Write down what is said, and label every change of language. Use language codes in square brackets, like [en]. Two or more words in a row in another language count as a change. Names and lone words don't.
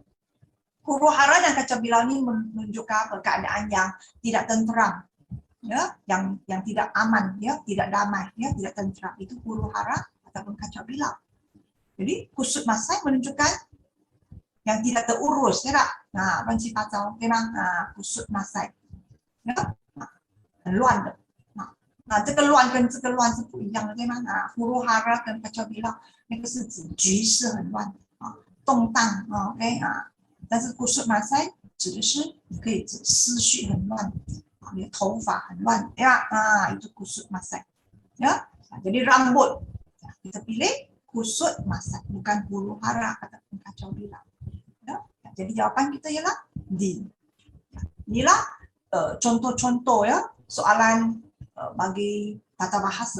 [ms] Huru hara dan kacau bilau ini menunjukkan keadaan yang tidak tenteram, ya, yang tidak aman, ya, tidak damai, ya, tidak tenteram. Itu huru hara ataupun kacau bilau. Jadi kusut masai menunjukkan yang tidak terurus, ya tak? Ban si kacau, memang kusut masai. Ya, [zh] 很乱的。这个乱跟这个乱是不一样的，对吗？ [ms] huru hara 跟 kacau bilau， [zh] 那个是指局势很乱，动荡，OK 但是 [ms] kusut masai [zh] 指的是你可以指思绪很乱，你的头发很乱， [ms] ya, itu kusut masai. Ya, jadi rambut. Kita pilih kusut masai, bukan huru hara ataupun kacau bilau. Ya, jadi jawaban kita ialah D. Inilah contoh-contoh, ya, soalan bagi tata bahasa.